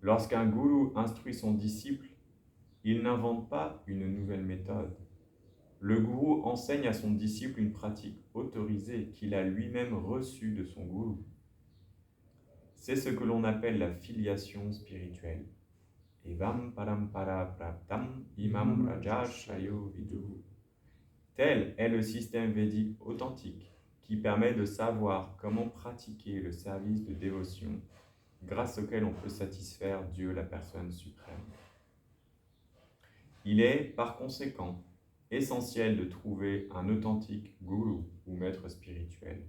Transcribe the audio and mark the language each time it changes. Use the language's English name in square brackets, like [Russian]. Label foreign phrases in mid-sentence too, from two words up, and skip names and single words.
[French] Lorsqu'un gourou instruit son disciple, il n'invente pas une nouvelle méthode. Le gourou enseigne à son disciple une pratique autorisée qu'il a lui-même reçue de son gourou. C'est ce que l'on appelle la filiation spirituelle. [Sanskrit] Evam parampara praptam imam rajashayo viduhu. [French] Tel est le système védique authentique qui permet de savoir comment pratiquer le service de dévotion grâce auquel on peut satisfaire Dieu, la personne suprême. Il est, par conséquent, essentiel de trouver un authentique gourou ou maître spirituel.